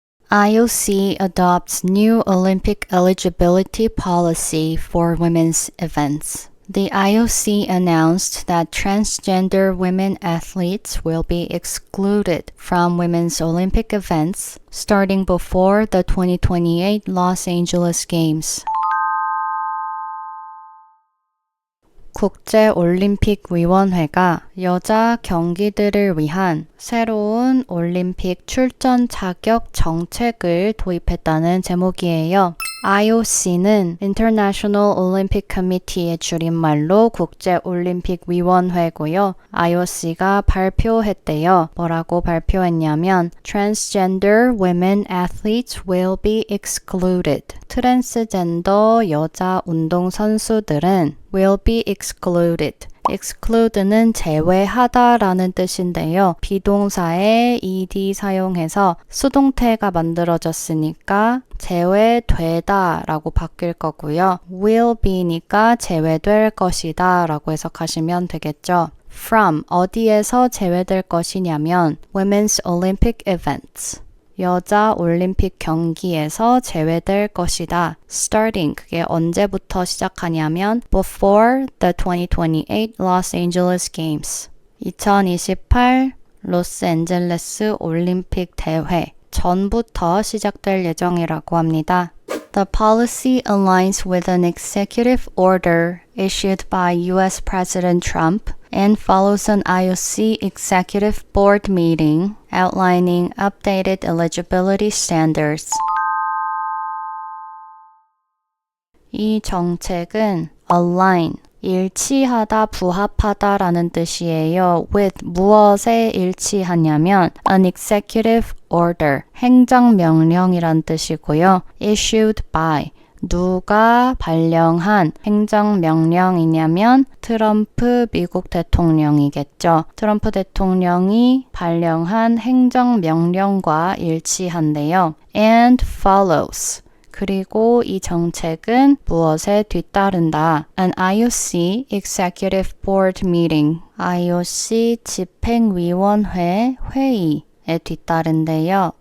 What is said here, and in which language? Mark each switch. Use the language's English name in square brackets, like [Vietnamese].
[English] IOC adopts new Olympic eligibility policy for women's events. The IOC announced that transgender women athletes will be excluded from women's Olympic events starting before the 2028 Los Angeles Games. [Korean] 국제올림픽위원회가 여자 경기들을 위한 새로운 올림픽 출전 자격 정책을 도입했다는 제목이에요. IOC는 International Olympic Committee의 줄임말로 국제올림픽위원회고요. IOC가 발표했대요. 뭐라고 발표했냐면 [English] Transgender women athletes will be excluded. [Korean] 트랜스젠더 여자 운동선수들은 [English] will be excluded. [Korean] exclude는 제외하다라는 뜻인데요. 비동사에 ed 사용해서 수동태가 만들어졌으니까 제외되다 라고 바뀔 거고요. will be니까 제외될 것이다 라고 해석하시면 되겠죠. from 어디에서 제외될 것이냐면 [English] Women's Olympic Events. [Korean] 여자 올림픽 경기에서 제외될 것이다. Starting, 그게 언제부터 시작하냐면 [English] before the 2028 Los Angeles Games. [Korean] 2028 로스앤젤레스 올림픽 대회 전부터 시작될 예정이라고 합니다. [English] The policy aligns with an executive order issued by U.S. President Trump and follows an IOC executive board meeting outlining updated eligibility standards. [Korean] 이 정책은 align, 일치하다, 부합하다라는 뜻이에요. with 무엇에 일치하냐면 [English] an executive order, [Korean] 행정명령이란 뜻이고요. [English] issued by, [Korean] 누가 발령한 행정명령이냐면 트럼프 미국 대통령이겠죠. 트럼프 대통령이 발령한 행정명령과 일치한대요. [English] and follows. [Korean] 그리고 이 정책은 무엇에 뒤따른다? An IOC Executive Board Meeting, IOC 집행위원회 회의에 뒤따른데요.